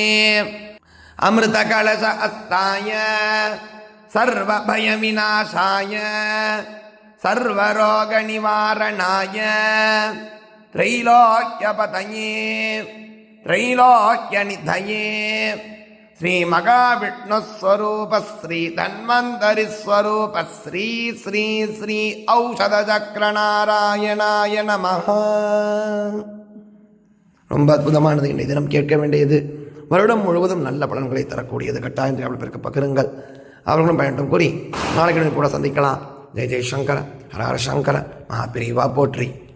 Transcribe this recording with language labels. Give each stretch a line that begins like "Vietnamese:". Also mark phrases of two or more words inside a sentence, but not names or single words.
Sanskrit: अमृतकलशहस्ताय सर्वभयविनाशाय सर्वरोगनिवारणाय त्रैलोक्यपतये त्रैलोक्यनिधये श्रीमहाविष्णुस्वरूप श्री धन्वन्तरिस्वरूप श्री श्री श्री औषधचक्रनारायणाय நமः.
Tamil: ரொம்ப அற்புதமானது. இன்றைய தினம் கேட்க வேண்டியது வருடம் முழுவதும் நல்ல பலன்களை தரக்கூடியது. கட்டாயம் அவ்வளோ பேருக்கு பகிருங்கள், அவர்களும் பயணம் கூறி நாளைக்கு கூட சந்திக்கலாம். ஜெய் ஜெய் சங்கர, ஹர ஹர சங்கர, மகாபிரிவா போற்றி.